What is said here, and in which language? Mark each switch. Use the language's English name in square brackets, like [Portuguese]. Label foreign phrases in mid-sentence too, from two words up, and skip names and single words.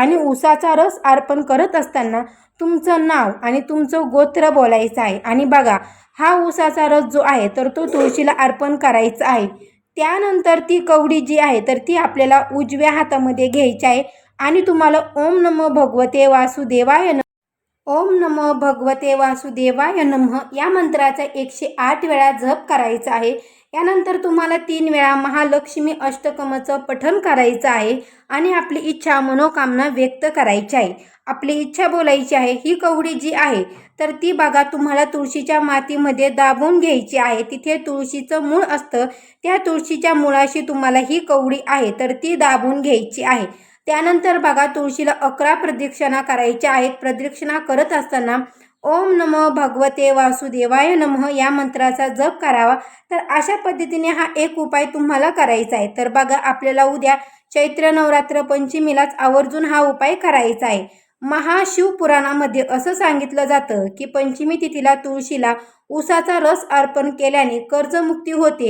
[Marathi] आणि उसाचा रस अर्पण करत असताना तुमचं नाव आणि तुमचं गोत्र बोलायचं आहे. आणि बघा, हा उसाचा रस जो आहे तर तो तुळशीला अर्पण करायचा आहे. त्यानंतर ती कवडी जी आहे तर ती आपल्याला उजव्या हातामध्ये घ्यायची आहे आणि तुम्हाला [Sanskrit] ओम नमो भगवते वासुदेवाय ओम नमो भगवते वासुदेवाय नमः [Marathi] या मंत्राचा 108 वेळा जप करायचा आहे. यानंतर तुम्हाला 3 वेळा महालक्ष्मी अष्टकमचं पठण करायचं आहे आणि आपली इच्छा मनोकामना व्यक्त करायची आहे. आपली इच्छा बोलायची आहे. ही कवडी जी आहे तर ती बघा, तुम्हाला तुळशीच्या मातीमध्ये दाबून घ्यायची आहे. तिथे तुळशीचं मूळ असतं, त्या तुळशीच्या मुळाशी तुम्हाला ही कवडी आहे तर ती दाबून घ्यायची आहे. त्यानंतर बघा, तुळशीला 11 प्रदक्षिणा करायच्या आहेत. प्रदक्षिणा करत असताना [Sanskrit] ओम नमो भगवते वासुदेवाय नमः [Marathi] या मंत्राचा जप करावा. तर अशा पद्धतीने हा एक उपाय तुम्हाला करायचा आहे. तर बघा, आपल्याला उद्या चैत्र नवरात्र पंचमीलाच आवर्जून हा उपाय करायचा आहे. महाशिवपुराणामध्ये असं सांगितलं जातं की पंचमी तिथीला तुळशीला ऊसाचा रस अर्पण केल्याने कर्जमुक्ती होते.